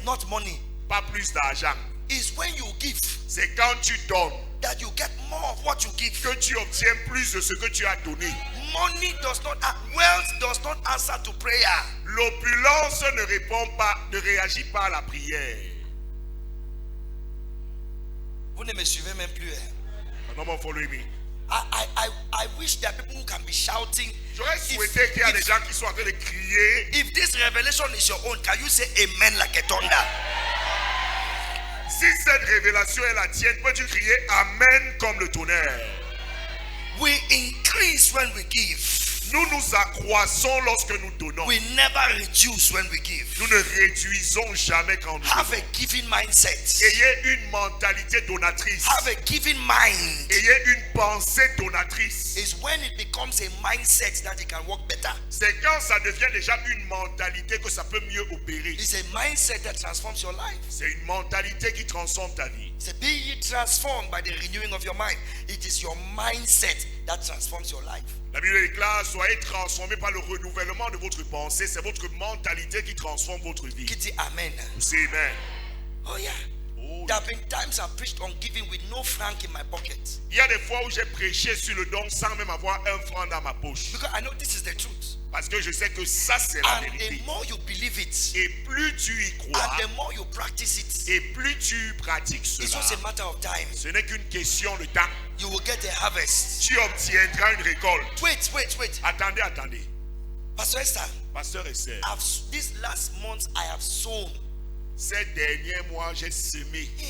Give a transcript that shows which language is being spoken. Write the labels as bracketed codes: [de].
[en] not money. [fr] pas plus d'argent. [en] It's when you give [fr] C'est quand tu donnes [en] that you get more of what you give. [fr] que tu obtiens plus de ce que tu as donné. [en] Money does not, wealth does not answer to prayer. [fr] L'opulence ne répond pas, ne réagit pas à la prière. Vous ne me suivez même plus. [en] No more following me. I wish there are people who can be shouting. [fr] J'aurais souhaité qu'il y a des gens qui sont en train de crier. [en] If this revelation is your own, can you say amen like a thunder? [fr] Si cette révélation est la tienne, peux-tu crier Amen comme le tonnerre? [en] We increase when we give. [fr] Nous nous accroissons lorsque nous donnons. [en] We never reduce when we give. [fr] Nous ne réduisons jamais quand nous [en] Have [fr] donnons. [en] a giving mindset. [fr] Ayez une mentalité donatrice. [en] Have a giving mind. [fr] Ayez une pensée donatrice. [en] Is when it becomes a mindset that it can work better. [fr] C'est quand ça devient déjà une mentalité que ça peut mieux opérer. [en] It's a mindset that transforms your life. [fr] C'est une mentalité qui transforme ta vie. [en] Say, be ye transformed by the renewing of your mind. It is your mindset that transforms your life. [fr] La Bible déclare, soyez transformés par le renouvellement de votre pensée. C'est votre mentalité qui transforme votre vie. Qui dit amen? C'est amen. Oh yeah. Oh, [en] There have been times I've preached on giving with no franc in my pocket. [fr] il y a des fois où j'ai prêché sur le don sans même avoir un franc dans ma poche. [en] Because I know this is the truth. [fr] Parce que je sais que ça c'est la [en] And [fr] vérité. [en] the more you believe it, [fr] Et plus tu y crois, [en] and the more you practice it, [fr] et plus tu pratiques [en] it's [fr] cela, [en] just a matter of time. [fr] ce n'est qu'une question de temps. [en] You will get a harvest. [fr] Tu obtiendras une récolte. [en] Wait. [fr] Attendez. [en] Pastor Esther, [fr] Pasteur et sœur, [en] this last month I have sown. [fr] ces derniers mois, j'ai semé.